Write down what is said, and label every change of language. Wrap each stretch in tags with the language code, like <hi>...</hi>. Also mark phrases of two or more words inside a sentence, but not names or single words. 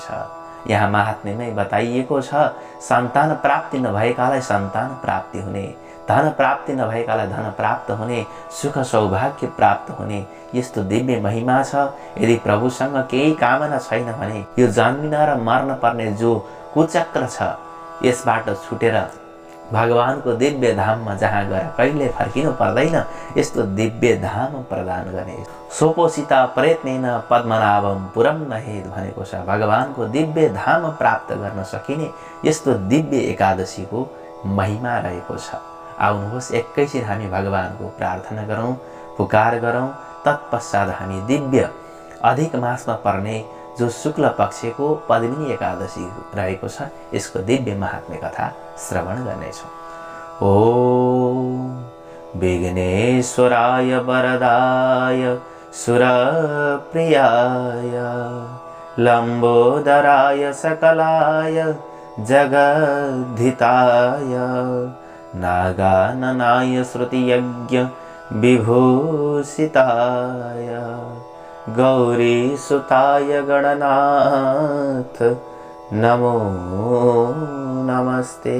<ne>यहाँ महात्म्यमै बताइएको छ, सन्तान प्राप्ति नभएकालाई सन्तान प्राप्ति हुने, धन प्राप्ति नभएकालाई धन प्राप्त हुने, सुख सौभाग्य प्राप्त हुने यस्तो दिव्य महिमा छ। यदि प्रभुसँग केही कामना छैन भने यो जन्मिन र मर्न पर्ने जो कुचक्र छ यसबाट छुटेर भगवानको दिव्य धाममा जहाँ गएर कहिले फर्किनु पर्दैन, यस्तो दिव्य धाम प्रदान गर्ने।</ne> <sa>सोपोसित प्रयत्नेन पद्मनाभम पुरम नहेत भनेको छ।</sa> <ne>भगवानको दिव्य धाम प्राप्त गर्न सकिने यस्तो दिव्य एकादशीको महिमा रहेको छ। आउनुहोस् एकैछिन हामी भगवानको प्रार्थना गरौँ, पुकार गरौँ। तत्पश्चात हामी दिव्य अधिक मासमा पर्ने जो शुक्ल पक्षको पद्मिनी एकादशी रहेको छ यसको दिव्य महात्म्य कथा श्रवण गर्नेछौँ।</ne> <sa>ओम विघ्नेश्वराय वरदाय सुरप्रियाय लम्बोदराय सकलाय जगद्धिताय नागाननाय श्रुतियज्ञ विभूषिताय गौरीसुताय गणनाथ नमो नमस्ते।</sa>